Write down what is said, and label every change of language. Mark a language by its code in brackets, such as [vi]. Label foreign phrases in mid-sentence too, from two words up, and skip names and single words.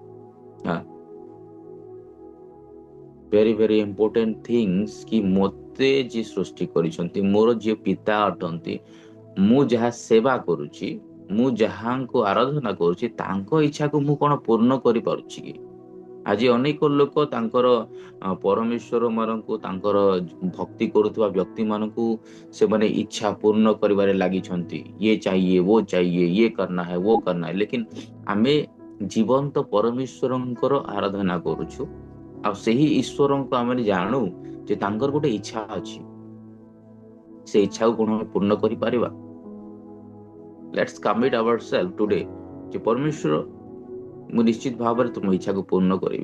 [en] very very important things [or] କି ମୋତେ ଯିଏ ସୃଷ୍ଟି କରିଛନ୍ତି, ମୋର ଯିଏ ପିତା ଅଟନ୍ତି, ମୁଁ ଯାହା ସେବା କରୁଛି, ମୁଁ ଯାହାଙ୍କୁ ଆରାଧନା କରୁଛି, ତାଙ୍କ ଇଚ୍ଛାକୁ ମୁଁ କଣ ପୂର୍ଣ୍ଣ କରିପାରୁଛି କି? ଆଜି ଅନେକ ଲୋକ ତାଙ୍କର ପରମେଶ୍ୱର ମାନଙ୍କୁ, ତାଙ୍କର ଭକ୍ତି କରୁଥିବା ବ୍ୟକ୍ତି ମାନଙ୍କୁ ସେମାନେ ଇଚ୍ଛା ପୂର୍ଣ୍ଣ କରିବାରେ ଲାଗିଛନ୍ତି। [hi] ये चाहिए, वो चाहिए, ये करना है, वो करना है। [or] लेकिन ଆମେ ଜୀବନ୍ତ ପରମେଶ୍ୱରଙ୍କର ଆରାଧନା କରୁଛୁ, ଆଉ ସେହି ଈଶ୍ୱରଙ୍କୁ ଆମେ ଜାଣୁ ଯେ ତାଙ୍କର ଗୋଟେ ଇଚ୍ଛା ଅଛି। ସେ ଇଚ୍ଛାକୁ କଣ ଆମେ ପୂର୍ଣ୍ଣ କରିପାରିବା? [en] let's commit ourself today [or] ଯେ ପରମେଶ୍ୱର ମୁଁ ନିଶ୍ଚିତ ଭାବରେ ତୁମ ଇଚ୍ଛାକୁ ପୂର୍ଣ୍ଣ କରିବି।